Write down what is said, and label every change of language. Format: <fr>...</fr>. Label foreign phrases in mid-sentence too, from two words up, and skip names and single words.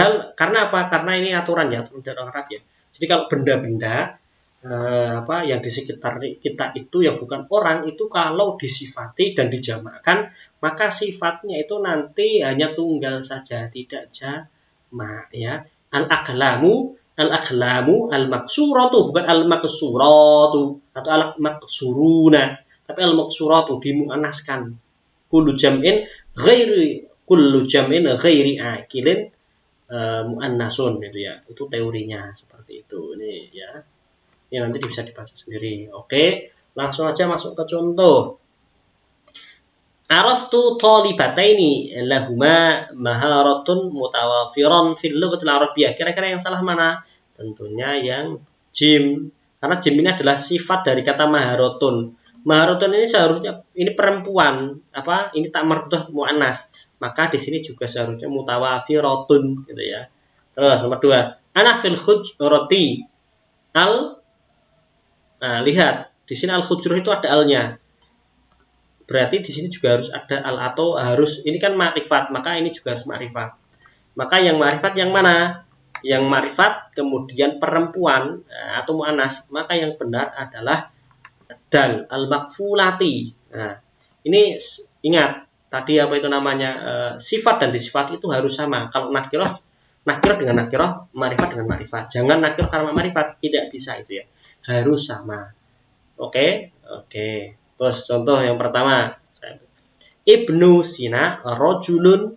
<id>Karena ini aturan ya, aturan dari orang Arab ya. Jadi kalau benda-benda, yang di sekitar kita itu yang bukan orang itu kalau disifati dan dijamakkan maka sifatnya itu nanti hanya tunggal saja, tidak jamak ya.</id> <ar>الأقلام المكسورة,</ar> <id>bukan al-maksuratu atau al-maksuruna, tapi al-maksuratu dimuannaskan.</id> <ar>كل جمع غير عاقل مؤنث</ar> <id>gitu ya. Itu teorinya seperti itu. Ini ya. Ini nanti bisa dibaca sendiri. Oke, langsung aja masuk ke contoh.</id> <ar>عرفت طالبتين لهما مهارة متوافر في اللغة العربية.</ar> <id>Kira-kira yang salah mana? Tentunya yang jim. Karena jim ini adalah sifat dari kata maharatun. Maharatun ini seharusnya ini perempuan, ini tak marbudah muannas. Maka di sini juga seharusnya mutawafiratun gitu ya. Terus nomor 2.</id> <ar>أنا في الحجرة ال.</ar> <id>Nah, lihat, di sini al-hujrah itu ada al-nya. Berarti di sini juga harus ada al atau harus ini kan ma'rifat, maka ini juga harus ma'rifat. Maka yang ma'rifat yang mana? Yang ma'rifat kemudian perempuan atau muannas, maka yang benar adalah dal al-makfulati. Nah, ini ingat tadi apa itu namanya sifat dan disifat itu harus sama. Kalau nakirah dengan nakirah, ma'rifat dengan ma'rifat. Jangan nakirah karena ma'rifat, tidak bisa itu ya. Harus sama. Oke. Terus contoh yang pertama, Ibnu Sina rojulun.</id>